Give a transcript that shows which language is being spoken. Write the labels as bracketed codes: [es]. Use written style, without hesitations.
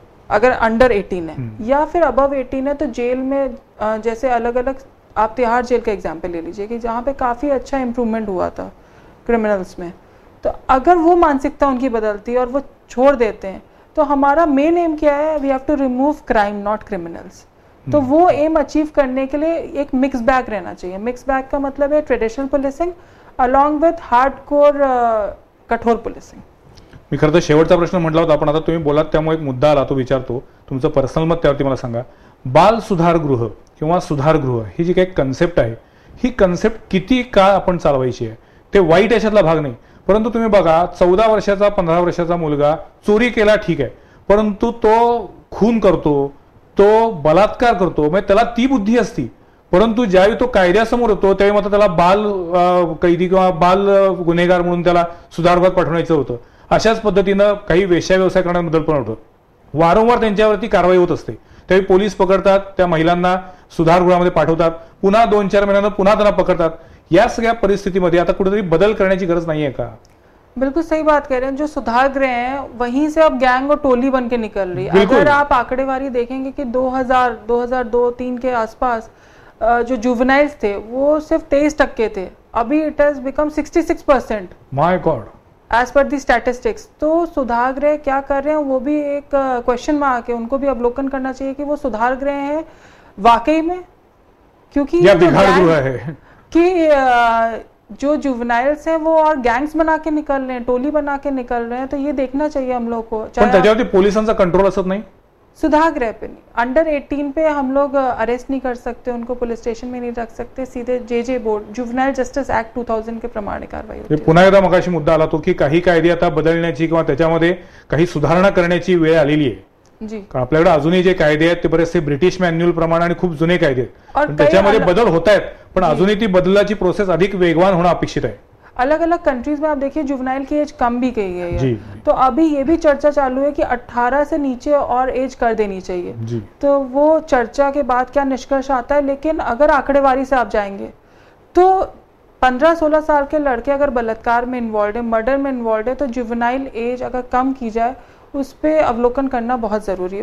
[hi] अगर अंडर 18 है या फिर अबव 18 है, तो जेल में जैसे अलग अलग, आप तिहाड़ जेल का एग्जाम्पल ले लीजिए कि जहाँ पे काफ़ी अच्छा इम्प्रूवमेंट हुआ था क्रिमिनल्स में, तो अगर वो मानसिकता उनकी बदलती है और वो छोड़ देते हैं, तो हमारा मेन एम क्या है? [en] We have to remove crime not criminals. [hi] तो वो एम अचीव करने के लिए एक मिक्स बैग रहना चाहिए। मिक्स बैग का मतलब है traditional policing along with hardcore कठोर पुलिसिंग। [mr] मी खरं तर शेवटचा प्रश्न म्हटला होता, पण आता तुम्ही बोलात त्यामुळे एक मुद्दा आला, तो विचारतो, तुमचं पर्सनल मत त्यावरती मला सांगा। बाल सुधारगृह किंवा सुधारगृह ही जी काही कन्सेप्ट आहे, ही कन्सेप्ट किती काळ आपण चालवायची आहे? ते वाईट याच्यातला भाग नाही, परंतु तुम्ही बघा 14 वर्षाचा 15 वर्षाचा मुलगा चोरी केला ठीक आहे, परंतु तो खून करतो, तो बलात्कार करतो, म्हणजे त्याला ती बुद्धी असती, परंतु ज्यावेळी तो कायद्यासमोर होतो त्यावेळी मात्र त्याला बाल कैदी किंवा बाल गुन्हेगार म्हणून त्याला सुधारगृहात पाठवण्याचं होतं। अशाच पद्धतीनं काही वेश्या व्यवसाय करण्याबद्दल पण होतं, वारंवार त्यांच्यावरती कारवाई होत असते, त्यावेळी पोलीस पकडतात, त्या महिलांना सुधारगृहामध्ये पाठवतात, पुन्हा 2-4 महिन्यांना पुन्हा त्यांना पकडतात। या सगळ्या परिस्थितीमध्ये आता कुठेतरी बदल करण्याची गरज नाहीये का? [hi] बिल्कुल सही बात कह रहे हैं। जो सुधार गृह हैं वहीं से अब गैंग और टोली बन के निकल रही है। अगर आप आंकड़ेवारी देखेंगे कि 2000, 2002-3 के आसपास जो जुवेनाइल्स थे वो सिर्फ 23% थे, अभी [en] it has become [hi] 66%। [en] My God, as per the statistics. [hi] तो सुधार गृह क्या कर रहे हैं वो भी एक क्वेश्चन मार्क है, उनको भी अवलोकन करना चाहिए कि वो सुधार गृह है वाकई में, क्योंकि या बिगाड़ गृह है कि जो जुवेनाइल्स हैं वो और गैंग्स बना के निकल रहे हैं, टोली बना के निकल रहे हैं, तो ये देखना चाहिए हम लोग को। [mr] पण त्याच्यावरती पोलिसांचा कंट्रोल असत नाही, [hi] सुधार गृह पे नहीं, अंडर 18 पे हम लोग अरेस्ट नहीं कर सकते, उनको पुलिस स्टेशन में नहीं रख सकते, सीधे जे बोर्ड जुवेनाइल जस्टिस एक्ट 2000 के प्रमाणे कारवाई होती है। [mr] पुन्हा एकदा मगाशी मुद्दा आला तो की काही कायदे आता बदलण्याची किंवा त्याच्यामध्ये काही सुधारणा करण्याची वेळ आलेली आहे जी। आपल्याकडे अजूनही जे कायदे आहेत ते बरेचसे ब्रिटिश मॅन्युअल प्रमाणे आणि खूप जुने कायदे आहेत, त्याच्यामध्ये बदल होत आहेत, पण अजूनही ती बदलाची प्रोसेस अधिक वेगवान होणं अपेक्षित आहे। [hi] अलग अलग कंट्रीज में आप देखिए जुवेनाइल की एज कम भी की गई है, तो अभी ये भी चर्चा चालू है कि 18 से नीचे और एज कर देनी चाहिए। तो वो चर्चा के बाद क्या निष्कर्ष आता है, लेकिन अगर आंकड़ेवारी से आप जाएंगे तो 15-16 साल के लड़के अगर बलात्कार में इन्वॉल्व है, मर्डर में इन्वॉल्व है, तो जुवेनाइल एज अगर कम की जाए उस पर अवलोकन करना बहुत ज़रूरी है।